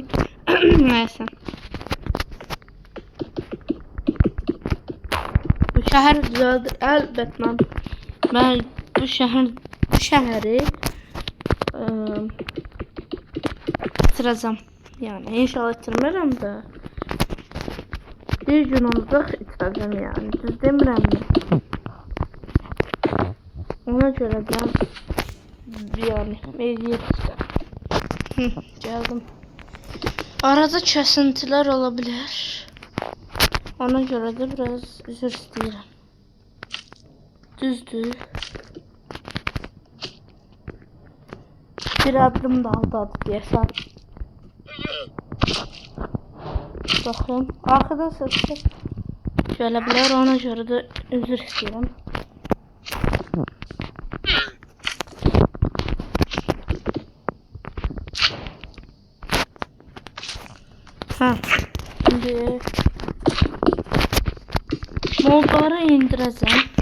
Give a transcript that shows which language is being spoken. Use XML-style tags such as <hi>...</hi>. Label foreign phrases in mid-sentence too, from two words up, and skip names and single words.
<tr>Neyse. Bu şehir düzeldir elbette.</tr> <az>Ben bu şehri bitirəcəm. Yani inşallah bitirmərəm də. Bir gün olacaq bitirəcəm yani. Düz demirəm mi? Ona görə də yani eləyəcəm. Gəldim. Arada kəsintilər ola bilər. Ona görə də biraz üzr istəyirəm. Düzdür.</az> <tr>Bir adım da aldı diyesen. Bakın arkadan sesli şöyle bilir, ona göre de özür istiyorum. Şimdi modları indireceğim.</tr>